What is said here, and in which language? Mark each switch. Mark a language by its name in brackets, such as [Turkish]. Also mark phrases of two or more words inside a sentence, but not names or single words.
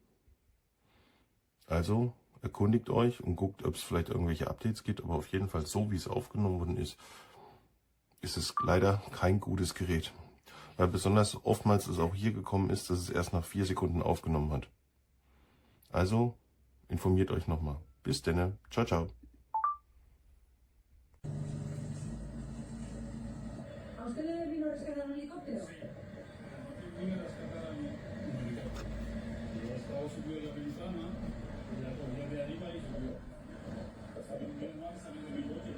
[German] Also erkundigt euch und guckt, ob es vielleicht irgendwelche Updates gibt. Aber auf jeden Fall, so wie es aufgenommen worden ist, ist es leider kein gutes Gerät. Weil besonders oftmals es auch hier gekommen ist, dass es erst nach 4 Sekunden aufgenommen hat. Also informiert euch nochmal. Bis denne. [Italian] Ciao, ciao. [Spanish] ¿A usted le vino a rescatar un helicóptero? Vine a rescatar a mi helicóptero. Yo estaba subido en la ventana y la cogía de arriba y subió. Menos mal salí de mi coche.